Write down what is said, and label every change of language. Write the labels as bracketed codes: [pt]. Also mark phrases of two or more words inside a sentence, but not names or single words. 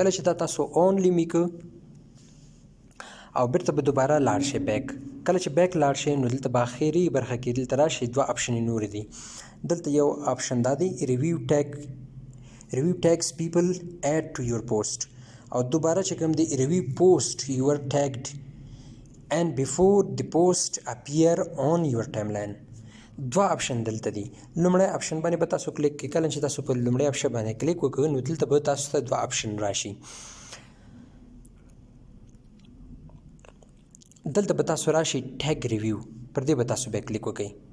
[ps] کله چې دا تاسو [en] only me [ps] کو او بیرته به دوباره لاړ شئ بیک. کله چې بیک لاړ شئ نو دلته به اخري برخه کې دلته راشئ دوه اپشنې نورې دي. دلته یو اپشن دا دی [en] review tags people add to your post [ps] او دوباره چې کوم دی [en] review post you're tagged and before the post appear on your timeline. [ps] دوه اپشن دلته دي. لومړی اپشن باندې به تاسو کلیک کړئ. کله چې تاسو په لومړی اپشن باندې کلیک وکړئ نو دلته به تاسو ته دوه اپشن راشي. دلته به تاسو راشي [en] tag review [ps] پر دې به تاسو بیا کلیک وکړئ.